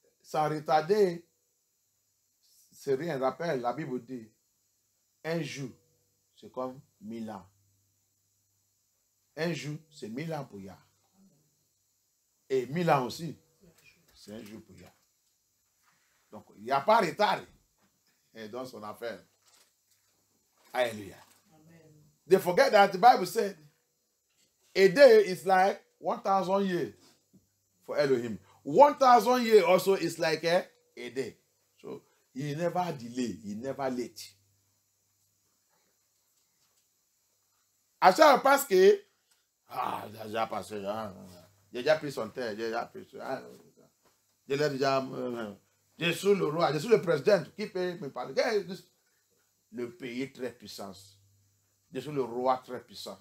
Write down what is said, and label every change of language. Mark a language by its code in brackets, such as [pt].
[fr] Sans retarder, c'est rien. Rappelle, la Bible dit, un jour, c'est comme 1000 ans. Un jour, c'est 1000 ans pour Yah. Et 1000 ans aussi, c'est un jour pour Yah. Donc, il n'y a pas de retard dans son affaire. Hallelujah. [en] They forget that the Bible said, a day is like 1,000 years for Elohim. 1,000 years also is like a day. So he never delay, he never late. [fr] À chaque parce que j'ai déjà passé, j'ai déjà pris son terre, j'ai déjà pris j'ai déjà je suis le roi, je suis le président qui peut me parler. Le pays très puissant. Je suis le roi très puissant.